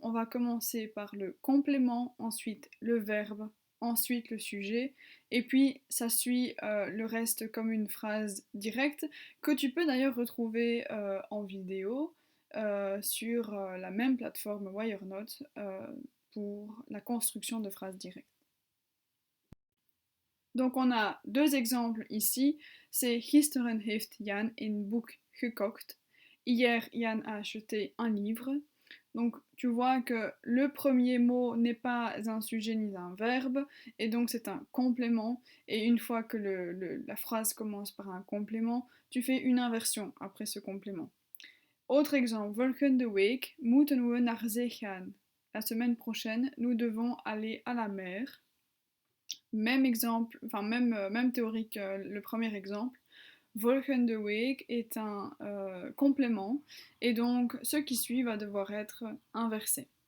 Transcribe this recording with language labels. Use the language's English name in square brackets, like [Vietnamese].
[French] On va commencer par le complément, ensuite le verbe, ensuite le sujet, et puis ça suit le reste comme une phrase directe que tu peux d'ailleurs retrouver en vidéo sur la même plateforme WireNote pour la construction de phrases directes. Donc on a deux exemples ici. C'est [Dutch] Gisteren heeft Jan een boek gekocht. [French] Hier, Jan a acheté un livre. Donc tu vois que le premier mot n'est pas un sujet ni un verbe, et donc c'est un complément. Et une fois que la phrase commence par un complément, tu fais une inversion après ce complément. Autre exemple, [Dutch] volgende week moeten we naar zee gaan. [French] La semaine prochaine, nous devons aller à la mer. Même exemple, enfin même théorie que le premier exemple. Volgende week est un complément et donc ce qui suit va devoir être inversé.